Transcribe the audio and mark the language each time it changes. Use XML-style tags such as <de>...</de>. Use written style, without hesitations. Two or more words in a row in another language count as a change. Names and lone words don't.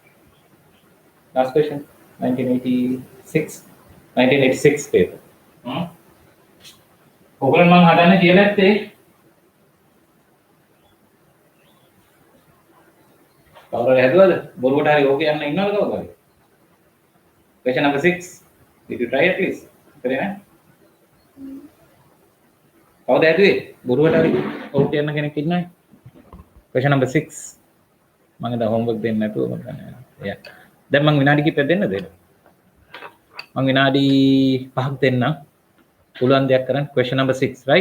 <en>Last question, 1986 paper.</en> <si>ඔගොල්ලන් මම හදන්න කියලා ඇත්තේ කවුරුහරි හැදුවද? බොරුවට හරි ඕක යන්න ඉන්නවද කවුරු හරි?</si> <en>Question number 6. Did you try at least?</en> <si>කරේ නැහැ? කවුද හැදුවේ? බොරුවට හරි ඕක යන්න කෙනෙක් ඉන්නවද?</si> <en>Question number 6.</en> <si>මම දැන් homework දෙන්න නැතුව මම කරන්නේ. Yeah. දැන් මම විනාඩි කිහිපයක් දෙන්නද? මම විනාඩි 5ක් දෙන්නම්. පුළුවන් දෙයක් කරන්න.</si> <en>Question number 6, right?</en>